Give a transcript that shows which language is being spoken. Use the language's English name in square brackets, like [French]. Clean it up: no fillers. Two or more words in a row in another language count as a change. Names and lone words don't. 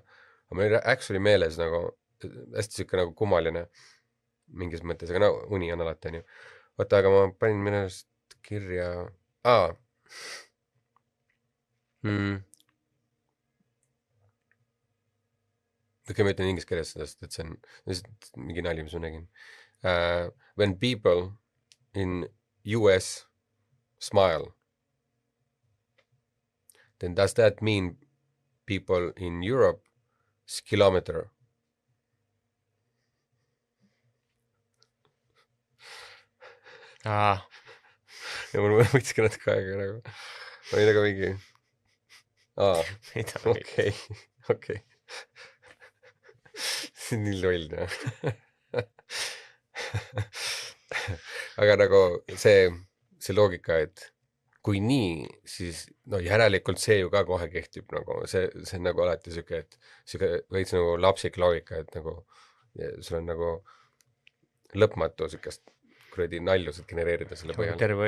[Estonian] Aga mul oli actually meeles nagu hästi siuke nagu kummaline mingis mõttes, aga uni on alati, on ju. Vaata, aga ma panin minust kirja... Okei, ma ütlen inglise keeles sellest, et see on mingi nali, mis ma nägin. [English] When people in US smile, then does that mean people in Europe kilometer? [Estonian] Ja mul võtski natuke aega nagu. Ma olin nagu mingi... Okei. See on nii loll, Aga nagu see loogika, et kui nii, siis järelikult see ju ka kohe kehtib nagu, see on nagu alati siuke, et siuke veits nagu lapsik loogika, et nagu sul on nagu lõpmatu siukest kuradi naljusid genereerida selle põhjal.